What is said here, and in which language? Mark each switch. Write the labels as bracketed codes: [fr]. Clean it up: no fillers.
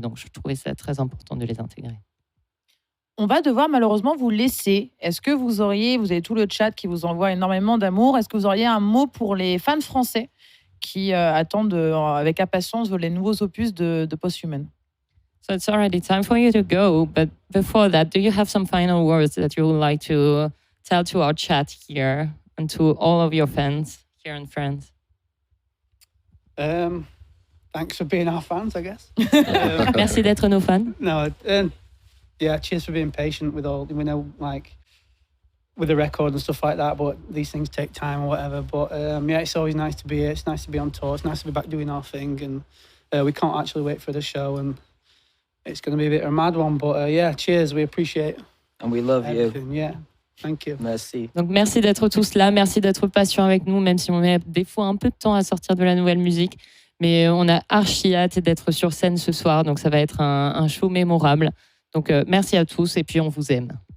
[fr] Donc, je trouvais ça très important de les intégrer. On va devoir malheureusement vous laisser. Est-ce que vous avez tout le chat qui vous envoie énormément d'amour. Est-ce que vous auriez un mot pour les fans français qui attendent avec impatience les nouveaux opus de Posthuman? [en] So it's already time for you to go. But before that, do you have some final words that you would like to tell to our chat here and to all of your fans here in France? Thanks for being our fans, I guess. [fr] Merci d'être nos fans. [en] No, yeah, cheers for being patient with all. We know, with the record and stuff like that, but these things take time or whatever. But yeah, it's always nice to be here. It's nice to be on tour. It's nice to be back doing our thing, and we can't actually wait for the show. And it's going to be a bit of a mad one. But yeah, cheers. We appreciate And we love you. everything. Yeah, thank you. [fr] Merci. Donc merci d'être tous là, merci d'être patient avec nous, même si on met des fois un peu de temps à sortir de la nouvelle musique. Mais on a archi hâte d'être sur scène ce soir, donc ça va être un show mémorable. Donc merci à tous et puis on vous aime.